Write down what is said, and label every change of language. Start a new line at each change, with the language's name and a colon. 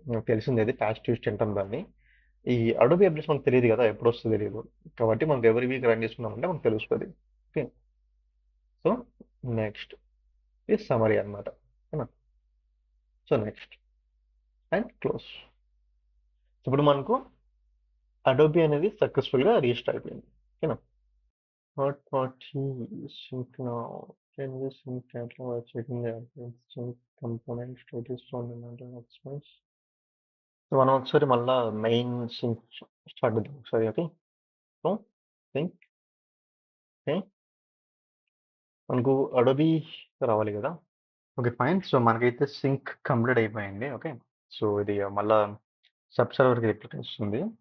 Telugu: మనకు తెలిసింది అది ప్యాచ్ ట్యూస్డే అంటాం దాన్ని. ఈ అడోబీ అప్డేట్స్ మనకు తెలియదు కదా, ఎప్పుడు వస్తుంది తెలియదు, కాబట్టి మనకు ఎవరి వీక్ రన్ చేసుకున్నామంటే మనకు తెలుస్తుంది. ఓకే, సో నెక్స్ట్ ఇది సమరీ అనమాట, ఓకేనా. So next and close. ఇప్పుడు మనకు అడోబీ అనేది సక్సెస్ఫుల్గా రిజిస్టర్ అయిపోయింది.
English: ఓకేనా. Third party sync now. Can you sync catalog by checking the sync component status from the matter expense?
Telugu: So మనం ఒకసారి మళ్ళా మెయిన్ సింక్ స్టార్ట్ చేద్దాం ఒకసారి. Okay, so sync. ఓకే, మనకు అడోబీ రావాలి కదా. Okay fine. సో మనకైతే సింక్ కంప్లీట్ అయిపోయింది. ఓకే, సో ఇది మళ్ళా సబ్ సర్వర్కి రిప్లై వస్తుంది.